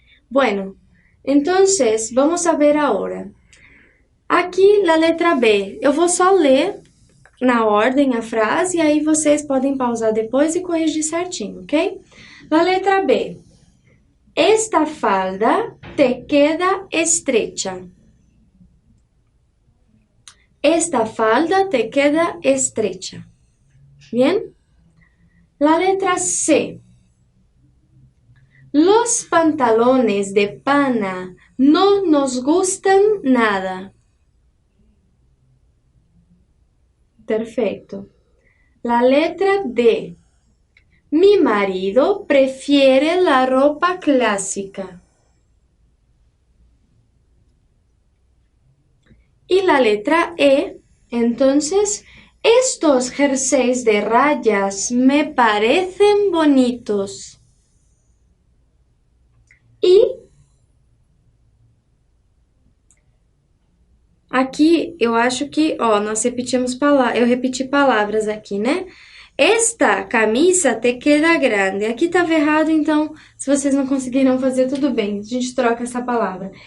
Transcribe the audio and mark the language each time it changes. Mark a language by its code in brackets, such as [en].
[es] Bueno, entonces, vamos a ver ahora. [pt] Aqui, na letra B, eu vou só ler na ordem a frase, e aí vocês podem pausar depois e corrigir certinho, ok? Na letra B. [es] Esta falda te queda estrecha. Esta falda te queda estrecha. Bien? La letra C. Los pantalones de pana no nos gustan nada. Perfecto. La letra D. Mi marido prefiere la ropa clásica. Y la letra E, entonces, estos jerseys de rayas me parecen bonitos. [pt] E aqui eu acho que, ó, nós repetimos palavras, eu repeti palavras aqui, né? [es] Esta camisa te queda grande. [pt] Aqui estava errado, então, se vocês não conseguiram fazer, tudo bem. A gente troca essa palavra.